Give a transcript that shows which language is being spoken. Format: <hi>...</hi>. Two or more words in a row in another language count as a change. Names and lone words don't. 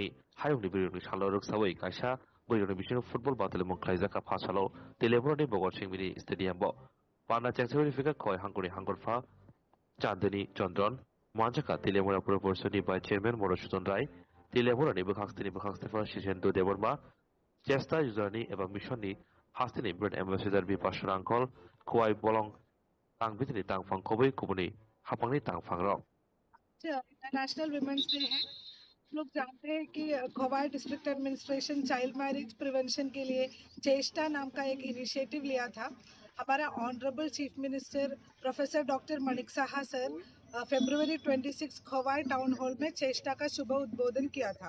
<trp>हायुंनि बुरिरकनि सालो रोगसावै कायसा बुरिरकनि बिसिनो फुटबल बातले मंख्लायजाका फासालो तेलेबरनि बगर सिंमिनि स्टेडियामबो पाना चेंसेवरि फिगा खवाय हांगरनि हांगरफा चांदनी चंद्रन मानजाका तिलेमुरा पुर परिषदनि</trp> <en>vice chairman</en> <trp>मधुसूदन राय तिलेमुरानि बोखांस्तिनि बोखांस्तिफोरा शिशेन्दु देबर्मा चेस्टा युजारनि एबा मिशननि हास्तिनि</trp> <en>bread ambassador</en> <trp>बिपाशा आंखल खवाय बलं तांबितनि तांफां खबै कुबनि हाफांनि तांफां रक</trp> <en>International Women's Day</en> <hi>है। हम लोग जानते हैं कि</hi> <en>Khowai district administration child marriage prevention</en> <hi>के लिए चेष्टा नाम का एक इनिशिएटिव लिया था। हमारा</hi> <en>honourable chief minister professor doctor</en> <hi>माणिक साहा सर फरवरी 26 खवाई</hi> <en>town hall</en> <hi>में चेष्टा का शुभ उद्बोधन किया था।</hi>